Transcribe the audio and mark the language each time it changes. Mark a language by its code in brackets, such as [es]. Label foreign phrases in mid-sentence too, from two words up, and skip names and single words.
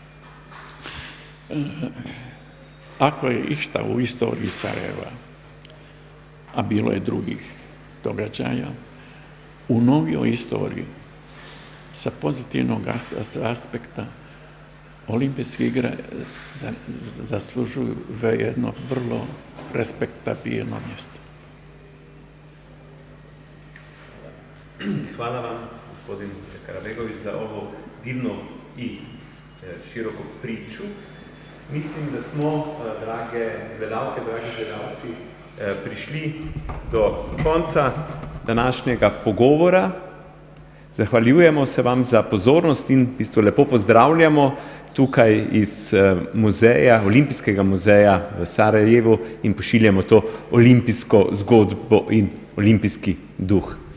[bs] Ako je išta u istoriji Sarajeva, a bilo je drugih događaja, u novijoj istoriji sa pozitivnog aspekta olimpijske igre zaslužuju jedno vrlo respektabilno mjesto. Hvala vam, gospodin Karabegović, za ovo divno i široko priču. [sl] Mislim, da smo, drage gledalke, dragi gledalci, prišli do konca današnjega pogovora. Zahvaljujemo se vam za pozornost in v bistvu lepo pozdravljamo tukaj iz muzeja, Olimpijskega muzeja v Sarajevu in pošiljamo to olimpijsko zgodbo in olimpijski duh.